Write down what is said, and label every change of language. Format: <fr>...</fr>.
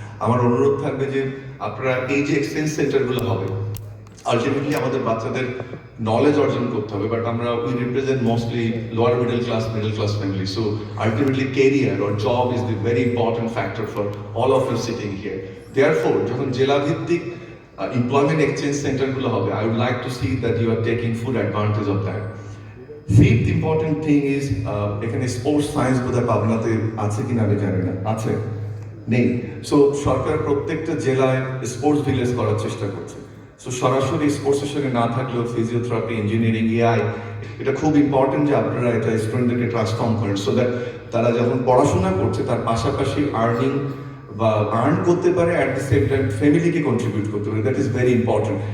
<bn>আমার অনুরোধ থাকবে যে আপনারা এই যে এক্সচেঞ্জ সেন্টারগুলো হবে, আলটিমেটলি আমাদের বাচ্চাদের নলেজ অর্জন করতে হবে, বাট আমরা</bn> <en>We represent mostly lower middle class family, so ultimately career or job is the very important factor for all of you sitting here.</en> <bn>Therefore যখন জেলা ভিত্তিক employment exchange সেন্টারগুলো হবে,</bn> <en>I would like to see that you are taking full advantage of that. Fifth important thing is</en> <bn>এখানে sports science বোধহয় পাবনাতে আছে কিনা আমি জানি না, আছে নেই। সো সরকার প্রত্যেকটা জেলায় স্পোর্টস ভিলেজ করার চেষ্টা করছে। সো সরাসরি স্পোর্টসের সঙ্গে না থাকলেও ফিজিওথেরাপি, ইঞ্জিনিয়ারিং, এআই, এটা খুব ইম্পর্টেন্ট যে আপনারা এটা স্টুডেন্টদেরকে ট্রান্সফর্ম করেন সো দ্যাট তারা যখন পড়াশোনা করছে তার পাশাপাশি আর্নিং বা আর্ন করতে পারে,</bn> <en>at the same time</en> <bn>ফ্যামিলিকে কন্ট্রিবিউট করতে পারে।</bn> <en>That is very important.</en>